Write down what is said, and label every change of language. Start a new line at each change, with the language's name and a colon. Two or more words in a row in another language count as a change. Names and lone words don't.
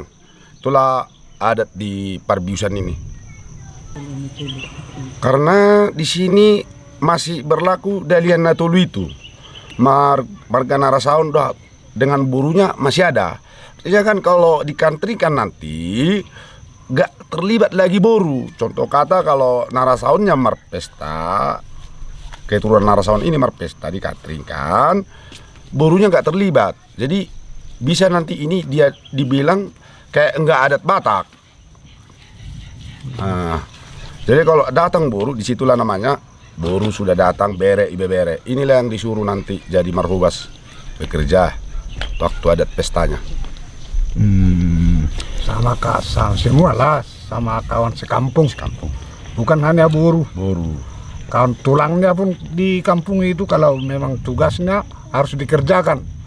Indonesian: Itulah adat di perbiusan ini. Karena di sini masih berlaku Dalian Natolu itu. Marga Narasaon dengan burunya masih ada. Artinya kan kalau dikantrikan nanti gak terlibat lagi boru. Contoh kata kalau Narasaonnya marpesta, keturunan Narasaon ini marpesta dikantringkan, borunya gak terlibat. Jadi bisa nanti ini dia dibilang kayak enggak adat Batak. Nah, jadi kalau datang boru, disitulah namanya boru sudah datang,
Batak Toba: bere ibe bere.
Indonesian: Inilah yang disuruh nanti jadi marhubas bekerja waktu adat pestanya. Sama semua lah, sama kawan sekampung. Bukan hanya boru. Kawan tulangnya pun di kampung itu kalau memang tugasnya harus dikerjakan.